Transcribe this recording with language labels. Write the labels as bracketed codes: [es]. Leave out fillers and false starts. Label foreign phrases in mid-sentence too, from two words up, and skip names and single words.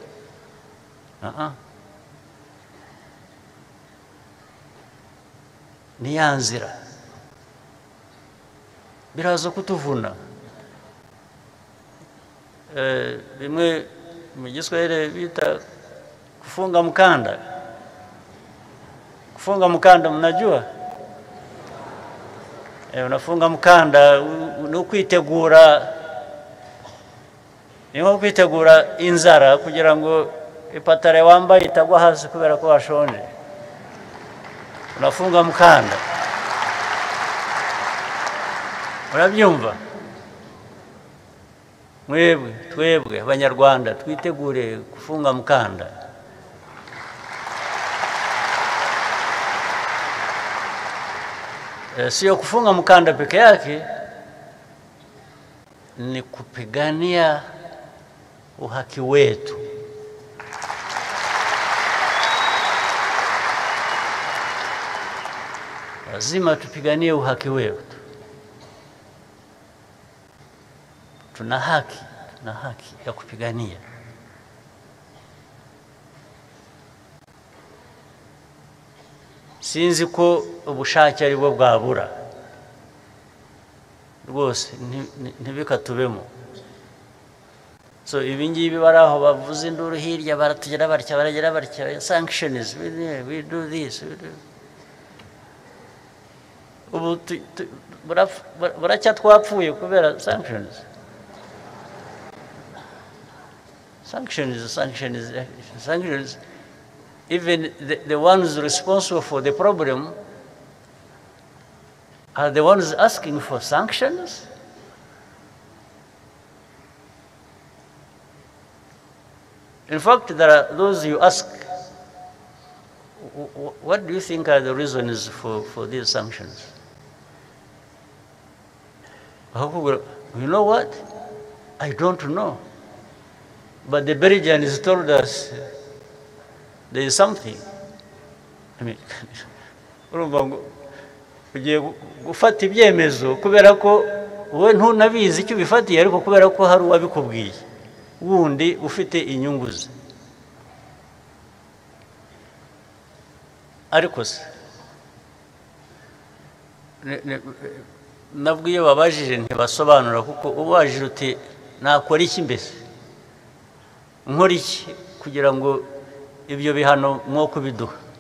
[rw] ni ya nzira biraza kutuvuna bimwe mu Giswahili bita [sw] kufunga mkanda mnajua unafunga mkanda [rw] ni ukwitegura inzara kugira ngo ipatare wambaye itagwa hasi kubera ko washonje [sw] unafunga mkanda [rw] urabyumva twebwe abanyarwanda twitegure [sw] kufunga mkanda sio kufunga mkanda peke yake ni kupigania uhaki wetu lazima tupiganie uhaki wetu tuna haki ya kupigania [rw] sinzi ko ubushake ari bwo bwabura rwose ntibikatubemo so ibingibi baraho bavuze induru hirya baratugera barya sanctions [en] we do this [rw] ubu buracya twapfuye kubera [en] sanctions even the ones responsible for the problem are the ones asking for sanctions. In fact, there are those you ask, what do you think are the reasons for these sanctions? You know what? I don't know. But the Belgians told us there is something. I mean, [rw] ugiye gufata ibyemezo kubera ko wowe ntunabizi icyo bifatiye ariko kubera ko hari uwabikubwiye wundi ufite inyungu ze ariko se nabwo iyo babajije ntibasobanura kuko ubajije uti nakora iki mbese nkora iki kugira ngo ibyo bihano mwo kubiduha